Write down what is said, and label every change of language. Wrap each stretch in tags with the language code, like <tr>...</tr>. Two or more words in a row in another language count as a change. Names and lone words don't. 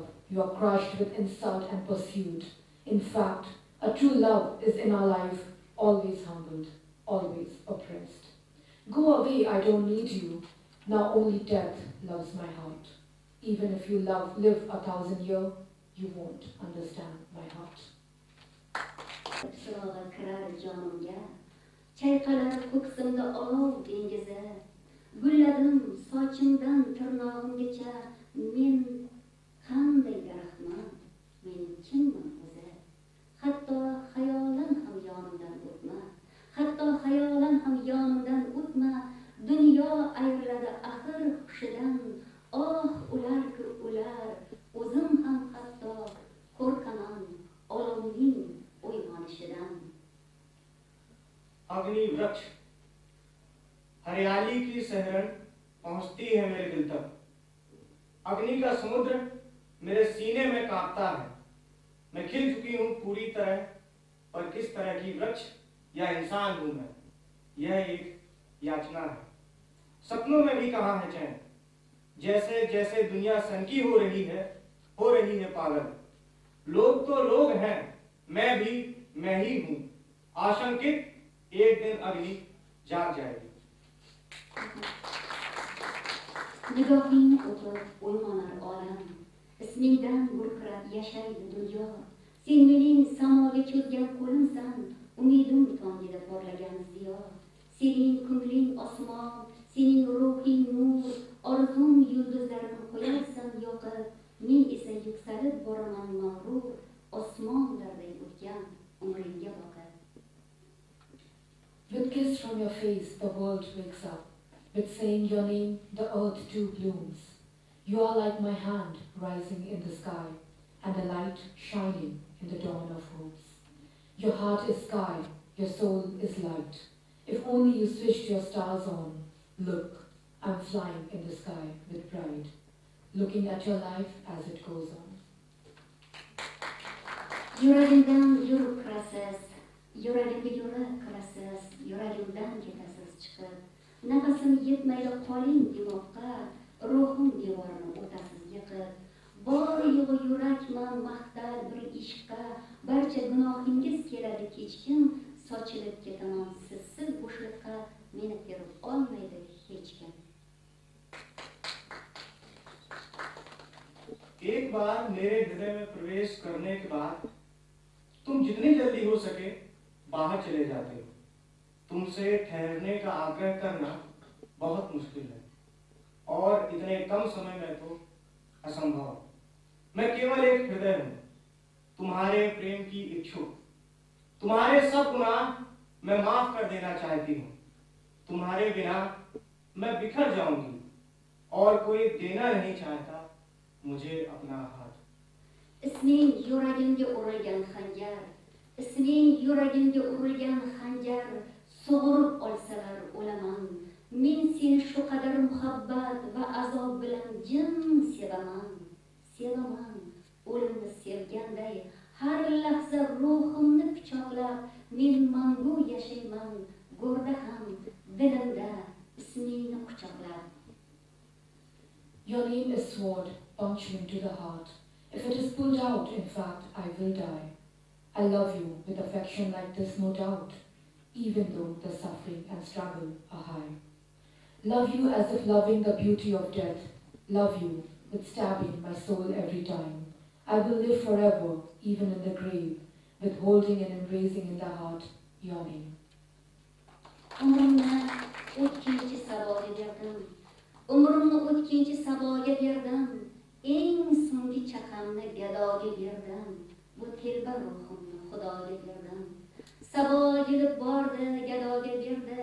<en>You are crushed with insult and pursuit. In fact, a true love is in our life always humbled, always oppressed. Go away, I don't need you. Now only death loves my heart. Even if you live 1,000 years, you won't understand my heart.</en> <uz>Sırağına kirar canımga, çayqalar ko'ksimda olov dengizi. Gulladim sochimdan tirnog'imgacha, men qanday daraxtman, men kimman o'zi? Hatto xayolan ham yonimdan o'tma, hatto xayolan ham yonimdan o'tma. Dunyo ayriladi axir hushidan, oh ular-ku ular, o'zim ham hatto qo'rqaman olovning o'ymonishidan.</uz> <hi>अग्नि वृक्ष हरियाली की सहरन पहुंचती है मेरे दिल तक। अग्नि का समुद्र मेरे सीने में कांपता है। मैं खिल चुकी हूं पूरी तरह, पर किस तरह की वृक्ष या इंसान हूं मैं, यह एक याचना है। सपनों में भी कहां है चैन, जैसे जैसे दुनिया सनकी हो रही है पागल। लोग तो लोग हैं, मैं भी मैं ही हूं। आशंकित एक दिन अग्नि जाग जाएगी।</hi> <uz>Nigohing o'tib o'ymonar olam, ismingdan gurkirab yashaydi dunyo. Sen mening samoga cho'zgan qo'limsan, umidim tongida porlagan ziyo. Sening ko'ngling osmon, sening ruhing nur, orzum yulduzlarini qo'yarsan yoqib, men esa yuksalib boraman mag'rur, osmonlarday o'tgan umringga boqib.</uz> <en>With kiss from your face, the world wakes up. With saying your name, the earth too blooms. You are like my hand rising in the sky, and the light shining in the dawn of hopes. Your heart is sky, your soul is light. If only you switched your stars on. Look, I'm flying in the sky with pride, looking at your life as it goes on.</en> <uz>Yuragimdan yurib kirasiz, yuragimga yurib kirasiz, yuragimdan ketasiz chiqib. Nafasim yetmaydi qoling dimoqqa, ruhim devorini o'tasiz yiqib. Bor yo'g'i yurakman maqtar bir ishqqa, barcha gunohingiz keladi kechkim, sochilib ketaman sizsiz bo'shliqqa, meni terib olmaydi hech kim.</uz> <hi>एक बार मेरे हृदय में प्रवेश करने के बाद तुम जितनी जल्दी हो सके बाहर चले जाते हो। तुमसे ठहरने का आग्रह करना बहुत मुश्किल है, और इतने कम समय में तो असंभव। मैं केवल एक हृदय हूं, तुम्हारे प्रेम की इच्छुक। तुम्हारे सब गुनाह मैं माफ कर देना चाहती हूँ। तुम्हारे बिना मैं बिखर जाऊंगी, और कोई देना नहीं चाहता मुझे अपना हाथ।</hi> <uz>Isming yuragimga urilgan xanjar, isming yuragimga urilgan xanjar, sug'urib olsalar o'laman. Men seni shu qadar muhabbat va azob bilan jim sevaman. Sevaman, o'limni sevganday, har lahza ruhimni pichoqlab, men mangu yashayman, go'rda ham, dilimda ismingni quchoqlab.</uz> <en>Your name is sword, puncturing to the heart. If it is pulled out, in fact, I will die. I love you with affection like this, no doubt, even though the suffering and struggle are high. Love you as if loving the beauty of death. Love you with stabbing my soul every time. I will live forever, even in the grave, with holding and embracing in the heart your name.</en> <uz>Umrimni o'tkinchi saboga berdim. Umrimni o'tkinchi saboga berdim. Eng so'nggi chaqamni gadoga berdim. Bu telba ruhimni Xudoga berdim. Sabo yig'ib bordi, gadoga berdi.</uz>